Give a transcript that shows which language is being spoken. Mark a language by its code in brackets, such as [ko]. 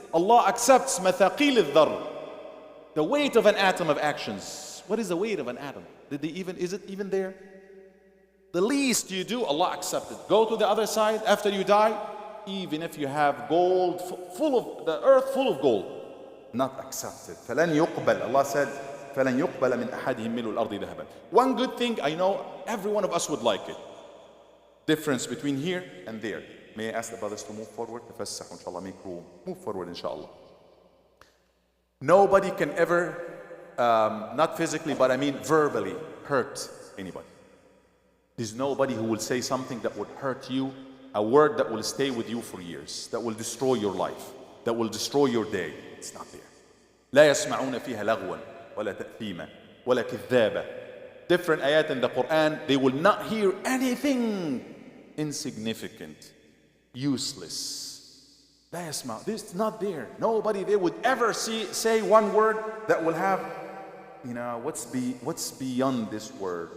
[en] Allah accepts [ar] مثاقيل الذر, [en] the weight of an atom of actions. What is the weight of an atom? Is it even there? The least you do, Allah accepts it. Go to the other side after you die, even if you have gold, full of the earth full of gold, not accepted. [ar] فَلَنْ يُقْبَلْ. [en] Allah said, [ar] فَلَنْ يُقْبَلَ مِنْ أَحَدِهِمْ مِلُّ الْأَرْضِ ذَهَبًا. [en] One good thing I know, every one of us would like it. Difference between here and there. May I ask the brothers to move forward? [ar] تفسحوا إن شاء الله, [en] make room. Move forward [ar] إن شاء الله. [en] Nobody can ever, not physically, but I mean verbally, hurt anybody. There's nobody who will say something that would hurt you, a word that will stay with you for years, that will destroy your life, that will destroy your day. It's not there. [ar] لا يسمعون فيها لغوا ولا تأثيما ولا كذابا. [en] Different ayat in the Quran, they will not hear anything insignificant, useless. [ar] لا يسمع. [en] This is not there. Nobody there would ever say one word that will have, what's beyond this word?